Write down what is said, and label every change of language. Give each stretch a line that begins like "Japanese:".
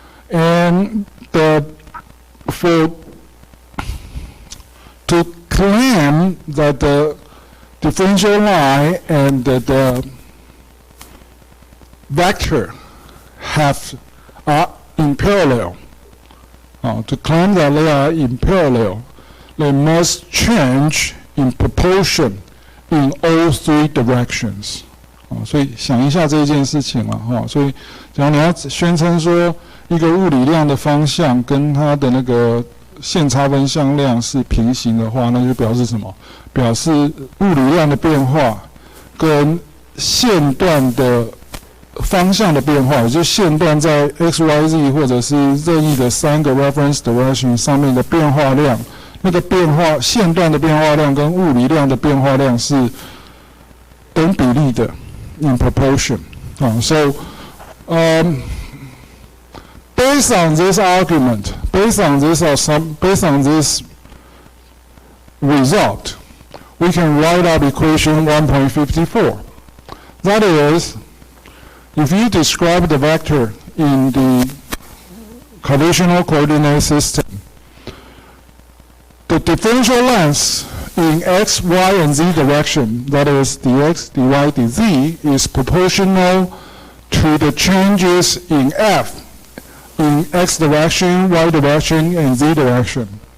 English: And to claim that the differential line and the vector are in parallel. To claim that they are in parallel, they must change in proportion in all three directions.
Chinese: 所以想一下这件事情了所以假如你要宣称说一个物理量的方向跟它的那个线差分向量是平行的话，那就表示什么？表示物理量的变化跟线段的方向的变化，也就是线段在 XYZ 或者是任意的3个 reference direction 上面的变化量，那个变化线段的变化量跟物理量的变化量是等比例的
English: in proportion. So based on this argument, based on this result, we can write out equation 1.54. That is, if you describe the vector in the Cartesian coordinate system, the differential length in x, y, and z direction, that is dx, dy, dz, is proportional to the changes in f in x direction, y direction, and z direction.